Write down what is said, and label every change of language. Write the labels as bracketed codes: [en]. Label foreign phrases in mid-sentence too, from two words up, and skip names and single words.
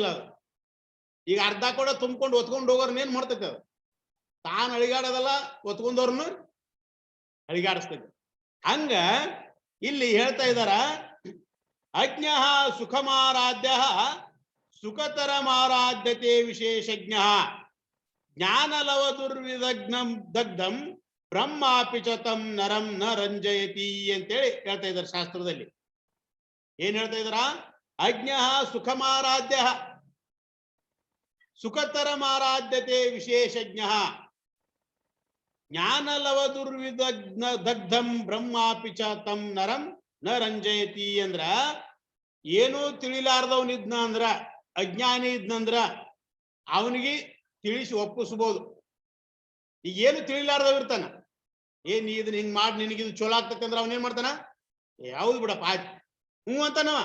[kn] ಅದು ಈಗ ಅರ್ಧ ಕೂಡ ತುಂಬ್ಕೊಂಡು ಒತ್ಕೊಂಡು ಹೋಗೋರ್ನ ಏನ್ ಮಾಡ್ತೈತೆ, ಅದು ತಾನು ಅಳಿಗಾಡೋದಲ್ಲ, ಒತ್ಕೊಂಡವ್ರನ್ನು ಅಳಿಗಾಡಿಸ್ತೈತೆ. ಹಂಗ ಇಲ್ಲಿ ಹೇಳ್ತಾ ಇದ್ದಾರ, [sa] ಅಜ್ಞ ಸುಖಮಾರಾಧ್ಯ ಸುಖತರಮಾರಾಧ್ಯತೆ ವಿಶೇಷಜ್ಞ ಜ್ಞಾನಲವ ದುರ್ವಿದಗ್ನಂ ದಗ್ಧಂ ಬ್ರಹ್ಮಾಪಿ ಚ ತಂ ನರಂ ನ ರಂಜಯತಿ [kn] ಅಂತೇಳಿ ಹೇಳ್ತಾ ಇದ್ದಾರೆ ಶಾಸ್ತ್ರದಲ್ಲಿ. ಏನ್ ಹೇಳ್ತಾ ಇದಾರ, [sa] ಅಜ್ಞ ಸುಖಮಾರಾಧ್ಯ ಸುಖತರಮಾರಾಧ್ಯತೆ ವಿಶೇಷಜ್ಞ ಜ್ಞಾನಲವ ದುರ್ವಿದಗ್ನ ದಗ್ಧಂ ಬ್ರಹ್ಮಾಪಿ ಚ ತಂ ನರಂ ನ ರಂಜಯತಿ [kn] ಅಂದ್ರ, ಏನೂ ತಿಳಿಲಾರ್ದವನಿದ್ನ ಅಂದ್ರ, ಅಜ್ಞಾನಿ ಇದ್ನಂದ್ರ ಅವನಿಗೆ ತಿಳಿಸಿ ಒಪ್ಪಿಸ್ಬೋದು. ಈಗ ಏನು ತಿಳಿಲಾರ್ದವ್ ಇರ್ತಾನ, ಏನ್ ಇದನ್ನ ಹಿಂಗ್ ಮಾಡಿ ನಿನಗಿದು ಚಲೋ ಆಗ್ತೈತೆ ಅಂದ್ರೆ ಅವನೇನ್ ಮಾಡ್ತಾನ, ಯಾವ್ದು ಬಿಡಪ್ಪ ಆಯ್ತು ಹ್ಞೂ ಅಂತಾನವ.